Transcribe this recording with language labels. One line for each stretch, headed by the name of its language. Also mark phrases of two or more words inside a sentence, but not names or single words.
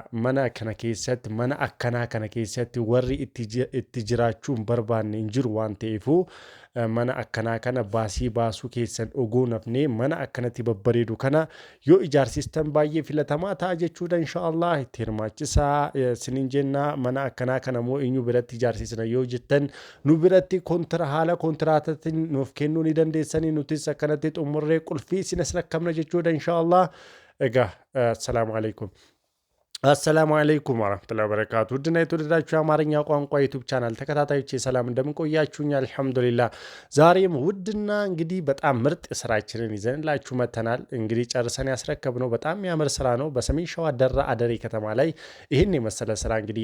Oromo: Mana kana keessatti mana akkanaa kana keessatti warri itti jiraachuu hin barbaanne hin jiru waan ta'eefuu mana akkanaa kana baasuu keessan oguu nafnee mana akkanatti babbareedu kana yoo ijaarsistan baay'ee filatamaa ta'a jechuudha inshaallah. Itti hirmaachisaa sinin jenna. Mana akkanaa kana moo eenyu biratti ijaarsisna yoo jettan nu biratti haala kontiraatatiin nuuf kennuu ni dandeessanii nutis akkanatti xumurree qulfii sinas rakkamna jechuudha inshaallah.
Arabic: السلام عليكم. السلام عليكم ورحمة الله وبركاته።
Amharic: ውድና የተወደዳችሁ የአማርኛ ቋንቋ ዩቲዩብ ቻናል ተከታታዮች ሰላም እንደምን ቆያችሁኝ? አልሐምዱሊላህ። ዛሬም ውድና እንግዲህ በጣም ምርጥ ስራችንን ይዘንላችሁ መተናል። እንግዲህ ጨርሰን ያስረከብነው በጣም የሚያምር ስራ ነው። በሰሜን ሸዋ ደራ አደሬ ከተማ ላይ ይህን የመሰለ ስራ እንግዲህ